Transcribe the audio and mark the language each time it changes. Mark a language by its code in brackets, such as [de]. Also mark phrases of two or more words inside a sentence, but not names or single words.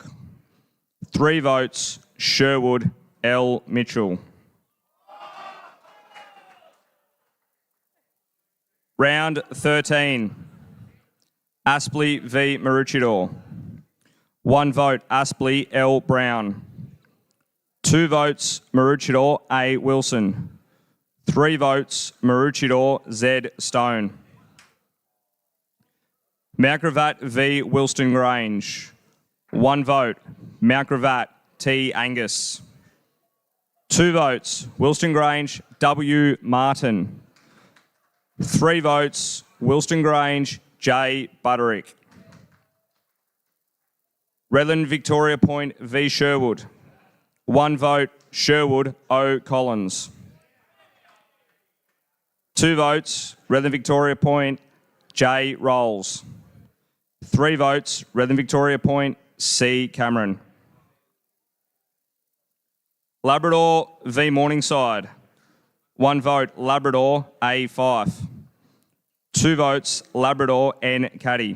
[en] 3 votes, Sherwood L. Mitchell. Round 13. Aspley v Maroochydore. 1 vote, Aspley L. Brown. 2 votes, Maroochydore A. Wilson. 3 votes, Maroochydore Z. Stone. Mount Gravatt v Wilston Grange. 1 vote, Mount Gravatt T. Angus. 2 votes, Wilston Grange W. Martin. 3 votes, Wilston Grange J. Butterick. Redland Victoria Point v Sherwood. 1 vote, Sherwood O. Collins. 2 votes, Redland Victoria Point J. Rolls. 3 votes, Redland Victoria Point C. Cameron. Labrador v Morningside. 1 vote, Labrador A. Fife. 2 votes, Labrador N. Caddy.